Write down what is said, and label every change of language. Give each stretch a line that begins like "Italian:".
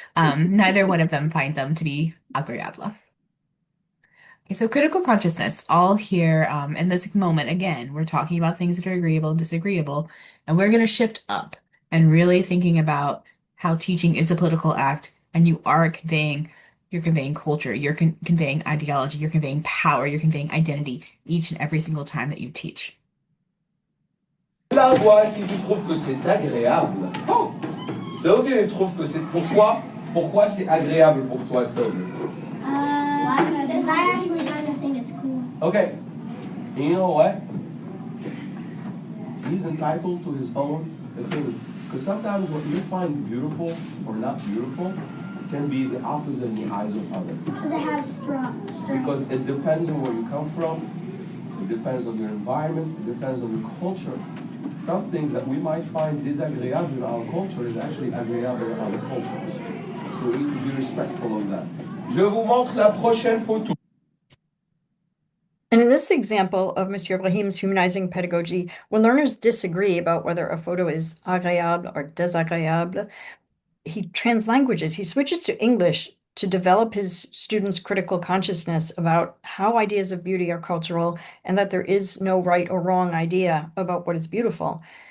English: Neither one of them find them to be agréable. Okay, so critical consciousness, all here in this moment, again, we're talking about things that are agreeable and disagreeable, and we're going to shift up and really thinking about how teaching is a political act, and you're conveying culture, you're conveying ideology, you're conveying power, you're conveying identity each and every single time that you teach.
French: Là, toi, si tu trouves que c'est agréable, Sylvie trouve que c'est... Pourquoi c'est agréable pour toi, Sylvie?
English: Because I actually kind of think it's cool. Okay. And you know what? He's entitled to his own opinion. Because sometimes what you find beautiful or not beautiful can be the opposite in the eyes of others. Because it has strong. Because it depends on where you come from, it depends on your environment, it depends on your culture. Some things that we might find désagréable in our culture is actually agréable in other cultures. So we need to be respectful of that.
French: Je vous montre la prochaine photo.
English: And in this example of Monsieur Brahim's humanizing pedagogy, when learners disagree about whether a photo is agréable or désagréable, he translanguages, he switches to English to develop his students' critical consciousness about how ideas of beauty are cultural and that there is no right or wrong idea about what is beautiful.